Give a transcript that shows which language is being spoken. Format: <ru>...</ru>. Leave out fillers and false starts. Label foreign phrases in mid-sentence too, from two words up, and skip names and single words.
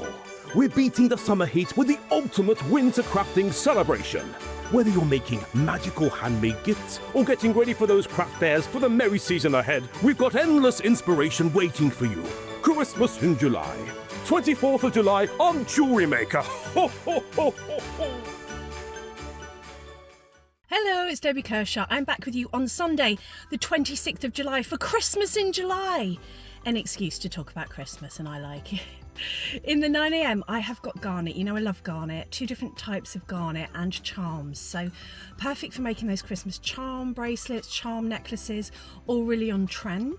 <en>We're beating the summer heat with the ultimate winter crafting celebration. Whether you're making magical handmade gifts or getting ready for those craft fairs for the merry season ahead, we've got endless inspiration waiting for you. Christmas in July. 24th of July on JewelleryMaker. Ho, ho, ho, ho, ho. Hello, it's Debbie Kershaw. I'm back with you on Sunday, the 26th of July for Christmas in July. An excuse to talk about Christmas, and I like it. In the 9 a.m, I have got garnet. You know I love garnet. 2 different types of garnet and charms. So perfect for making those Christmas charm bracelets, charm necklaces, all really on trend.</en>